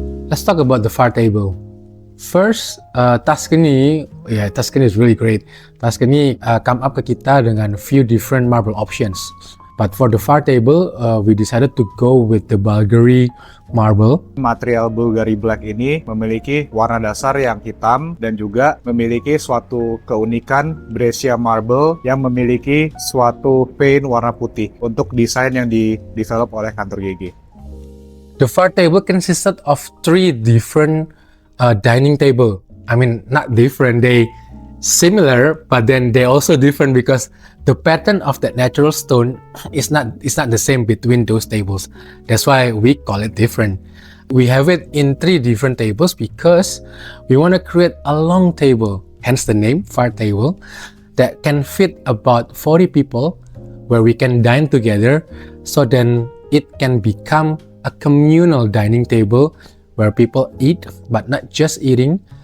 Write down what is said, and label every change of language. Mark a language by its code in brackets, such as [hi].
[en] Let's talk about the far table. First, Tuscany is really great. Tuscany come up [id] ke kita dengan [en] few different marble options. But for the far table, we decided to go with the Bulgari marble. [id] Material Bulgari Black ini memiliki warna dasar yang hitam dan juga memiliki suatu keunikan Brescia marble yang memiliki suatu paint warna putih untuk desain yang di-develop oleh kantor GG. [en] The far table consisted of 3 different dining table. I mean, not different, they similar, but then they also different because the pattern of that natural stone is not the same between those tables. That's why we call it different. We have it in 3 different tables because we want to create a long table, hence the name far table, that can fit about 40 people, where we can dine together, so then it can become a communal dining table where people eat, but not just eating.